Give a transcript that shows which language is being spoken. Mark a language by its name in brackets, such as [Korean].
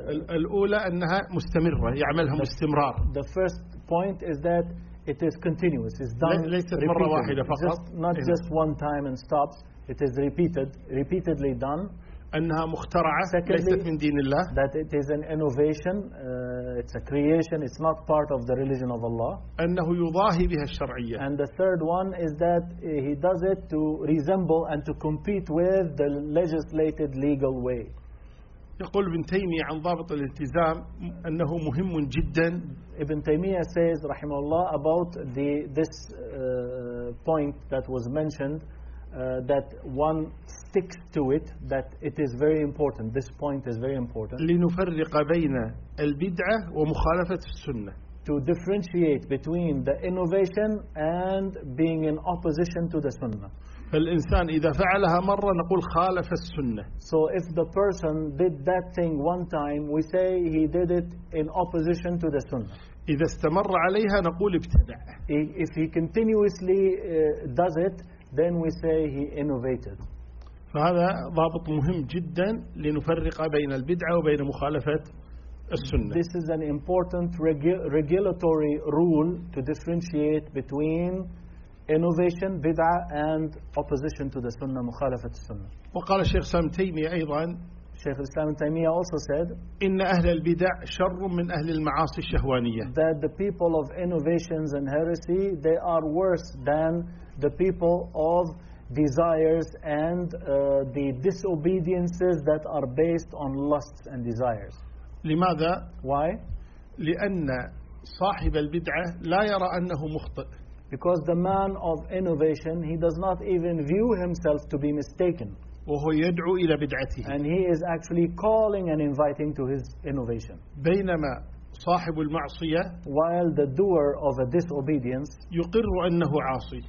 [Arabic] الأولى أنها مستمرة يعملها باستمرار. [English] The first point is that it is continuous. It's done. [Arabic] ليست مرة واحدة فقط. [English] Just, not just one time and stops. It is repeatedly done. [Arabic] أنها مخترعة. [English] Secondly, [Arabic] ليست من دين الله. [English] That it is an innovation. It's a creation. It's not part of the religion of Allah. [Arabic] أنه يضاهي بها الشرعية. [English] And the third one is that he does it to resemble and to compete with the legislated legal way. [Arabic] يقول ابن تيمية عن ضابط الالتزام أنه مهم جدا. [English] Ibn Taymiyyah says, [Arabic] رحمه الله, [English] about the this point that was mentioned. That one sticks to it, that it is very important. This point is very important. [Arabic] لنفرق بين البدعة ومخالفة السنة. [English] To differentiate between the innovation and being in opposition to the sunnah. [Arabic] فالإنسان إذا فعلها مرة نقول خالف السنة. [English] So if the person did that thing one time, we say he did it in opposition to the sunnah. [Arabic] إذا استمر عليها نقول ابتدع. [English] If he continuously does it, then we say he innovated. [Arabic] فهذا ضابط مهم جدا لنفرق بين البدعة وبين مخالفة السنة. [English] This is an important regulatory rule to differentiate between innovation, بدعة, and opposition to the سنة, [Arabic] مخالفة السنة. وقال الشيخ سام تيمية أيضا. [English] Sheikh Islam Taymiyyah also said, [Arabic] إن أهل البدع شر من أهل المعاصي الشهوانية. [English] That the people of innovations and heresy, they are worse than the people of desires and the disobediences that are based on lusts and desires. [Arabic] لماذا؟ [English] Why? [Arabic] لأن صاحب البدعة لا يرى أنه مخطئ. [English] Because the man of innovation, he does not even view himself to be mistaken. [Arabic] وهو يدعو إلى بدعته. [English] And he is actually calling and inviting to his innovation. [Arabic] بينما صاحب المعصية [English] while the doer of a disobedience [Arabic] يقر أنه عاصي.